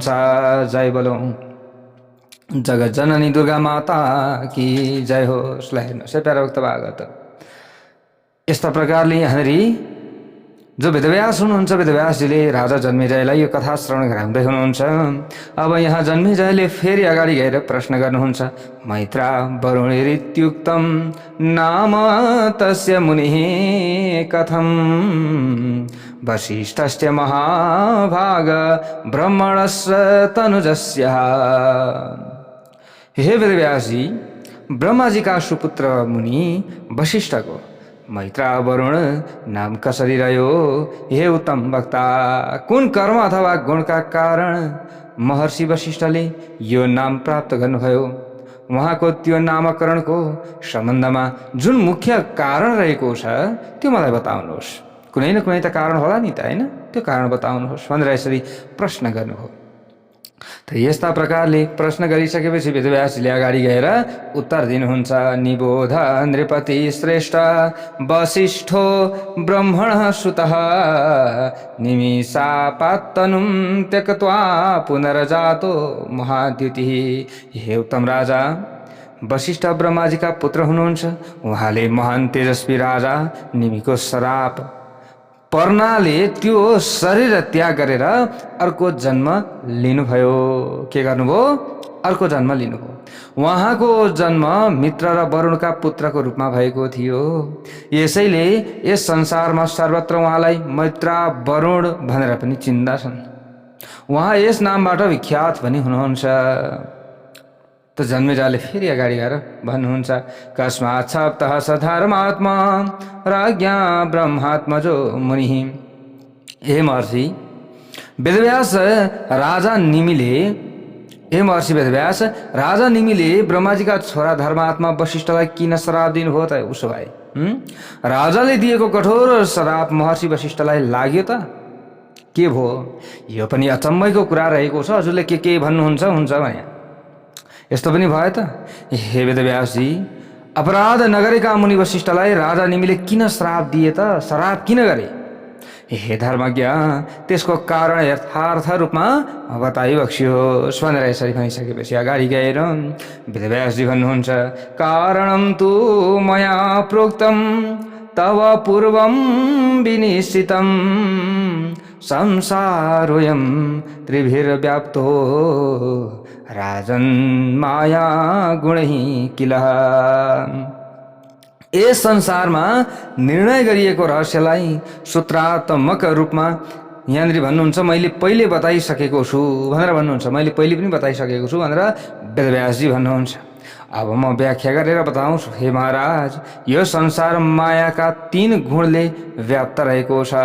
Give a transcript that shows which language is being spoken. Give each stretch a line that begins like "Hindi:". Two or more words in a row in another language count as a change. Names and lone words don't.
Nepali: जय बोलौं जगत जननी दुर्गा
Hindi: माता की जय
Nepali: होस्। हेर्नुहोस् प्यारा भक्त भागवत यस्ता प्रकारले यहाँनिर जो वेदव्यास हुनुहुन्छ, वेदव्यासजीले राजा जन्मेजयलाई यो कथा श्रवण गराउँदै हुनुहुन्छ। अब यहाँ जन्मेजयले फेरि अगाडि गएर प्रश्न गर्नुहुन्छ।
Sanskrit: मैत्रा वरुणिरित्युक्तं नाम तस्य मुनिः कथं वसिष्ठस्य महाभाग ब्रह्मणस्य तनुजस्य।
Nepali: हे वेदव्यासजी, ब्रह्माजी का सुपुत्र मुनि वशिष्ठको मैत्रा वरुण नाम कसरी रह्यो? हे उत्तम वक्ता, कुन कर्म अथवा गुणका कारण महर्षि वशिष्ठले यो नाम प्राप्त गर्नुभयो? उहाँको त्यो नामकरणको सम्बन्धमा जुन मुख्य कारण रहेको छ त्यो मलाई बताउनुहोस्। कुनै न कुनै त कारण होला नि त, हैन? त्यो कारण बताउनुहोस् भनेर यसरी प्रश्न गर्नुभयो। त यस्ता प्रकारले प्रश्न गरिसकेपछि वेदव्यासले अगाडि गएर उत्तर दिनुहुन्छ।
Sanskrit: निबोध नृपति श्रेष्ठ वसिष्ठो ब्रह्मणः सुतः निमिषापात्तनुं त्यक्त्वा पुनर्जातो महाद्युतिः।
Nepali: हे उत्तम राजा, वशिष्ठ ब्रह्माजीका पुत्र हुनुहुन्छ। उहाँले महान तेजस्वी राजा निमिको श्राप पर्नाले त्यो शरीर त्याग गरेर अर्को जन्म लिनुभयो। के गर्नुभयो? अर्को जन्म लिनुभयो। उहाँको जन्म मित्र र वरुणका पुत्रको रूपमा भएको थियो। यसैले यस संसारमा सर्वत्र उहाँलाई मैत्रा वरुण भनेर पनि चिन्दछन्। उहाँ यस नामबाट विख्यात पनि हुनुहुन्छ। त जन्मेजयले फेरि अगाडि गएर भन्नुहुन्छ।
Sanskrit: कस्मात् सप्तः स धर्मात्मा राज्ञा ब्रह्मात्मजो मुनिः।
Nepali: हे महर्षि वेदव्यास, राजा निमिले ब्रह्माजीका छोरा धर्मात्मा वशिष्ठलाई किन श्राप दिनुभयो त? उसो भए राजाले दिएको कठोर श्राप महर्षि वशिष्ठलाई लाग्यो त के भयो? यो पनि अचम्मैको कुरा रहेको छ। हजुरले के भन्नुहुन्छ हुन्छ भने यस्तो पनि भयो त? हे वेदव्यासजी, अपराध नगरेका मुनि वशिष्ठलाई राजा निमिले किन श्राप दिए त? श्राप किन गरे? हे धर्मज्ञ, त्यसको कारण यथार्थ रूपमा बताइबक्सियोस् भनेर यसरी भनिसकेपछि अगाडि गएर वेदव्यासजी भन्नुहुन्छ।
Sanskrit: कारणं तु मया प्रोक्तं तव पूर्वं विनिश्चितं संसारोऽयं त्रिभिर्व्याप्तो राजन् माया गुणैः किल।
Nepali: यस संसारमा निर्णय गरिएको रहस्यलाई सूत्रात्मक रूपमा यहाँनिर भन्नुहुन्छ मैले पहिले बताइसकेको छु भनेर भन्नुहुन्छ। मैले पहिले पनि बताइसकेको छु भनेर वेदव्यासजी भन्नुहुन्छ। अब म व्याख्या गरेर बताउँछु। हे महाराज, यो संसार मायाका 3 गुणले व्याप्त रहेको छ।